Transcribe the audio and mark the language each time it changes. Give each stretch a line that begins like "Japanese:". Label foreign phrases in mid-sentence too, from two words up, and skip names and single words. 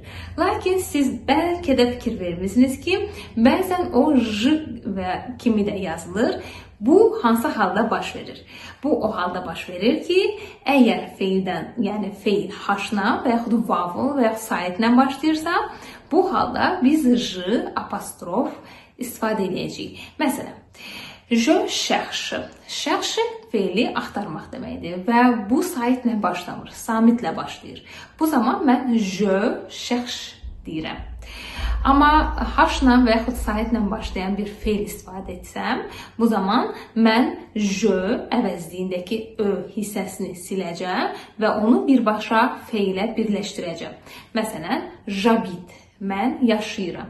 Azerbaijani: Lakin siz bəlkə də fikir vermisiniz ki, bəzən o j və kimi də yazılır. Bu hansı halda baş verir? Bu o halda baş verir ki, əgər feildən, yəni feil haşla və yaxud vavul və yaxud saitlə başlayırsa, bu halda biz j apostrof istifadə edəcəyik. Məsələn,
French: je cherche.
Azerbaijani: Cherche feili axtarmaq deməkdir və bu saitlə başlamır, samitlə başlayır. Bu zaman mən
French: je cherche
Azerbaijani: deyirəm. Amma haşla və yaxud saitlə başlayan bir feil istifadə etsəm, bu zaman mən je əvəzliyindəki ö hissəsini siləcəm və onu birbaşa feilə birləşdirəcəm. Məsələn, j'habite. Mən yaşayıram.